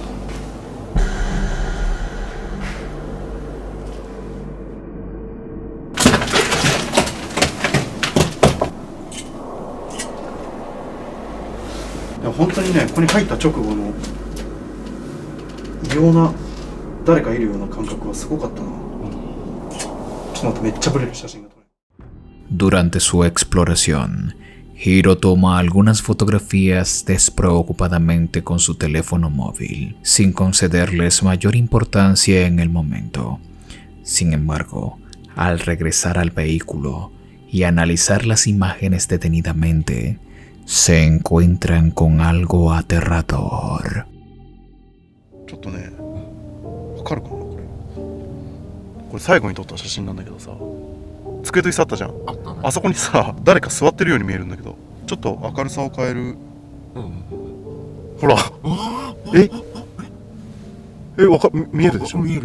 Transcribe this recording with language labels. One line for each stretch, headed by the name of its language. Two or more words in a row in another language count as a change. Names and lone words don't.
Japanese: 本当にね、ここに入った直後の異様な誰かいるような感覚はすごかったな。ちょっと待って、めっちゃブレる写真が撮れる。
Spanish: Durante su exploración, Hiro toma algunas fotografías despreocupadamente con su teléfono móvil, sin concederles mayor importancia en el momento. Sin embargo, al regresar al vehículo y analizar las imágenes detenidamente, se encuentran con algo aterrador.
Japanese: ちょっとね、わかるかなこれ最後に撮った写真なんだけどさ、机と椅子あったじゃん。あったね。あそこにさ、誰か座ってるように見えるんだけど、ちょっと明るさを変える。ほら。見えるでしょ。見える。